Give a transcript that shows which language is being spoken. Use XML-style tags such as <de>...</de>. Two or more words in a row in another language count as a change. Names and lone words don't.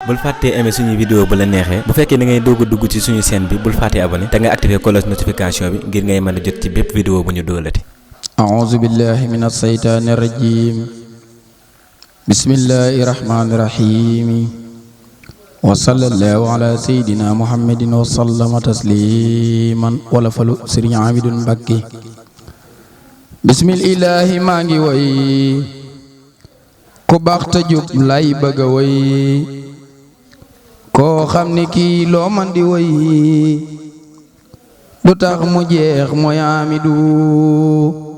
<wo>Bul fàtte aimer suñu vidéo bu la neexee. Bu fekkee da ngay doog a dugg ci suñu chaîne bi, bul fàtte abonné te nga</wo> <fr>activer cloche notification</fr> <wo>bi ngir ngay mën a jot ci bépp vidéo bu ñu doolati.</wo> <ar>أعوذ بالله من الشيطان الرجيم. بسم الله الرحمن الرحيم. وصلى الله على سيدنا محمد وسلم تسليما.</ar> <wo>Wolofalu Serigne Amidou Mbacké.</wo> <ar>بسم الله</ar> <wo>maa ngi woy. Ku baax te jub lay bëgg a woy. Koo xam ni kii loo man di woy. Du tax mu jeex mooy Amidou.</wo>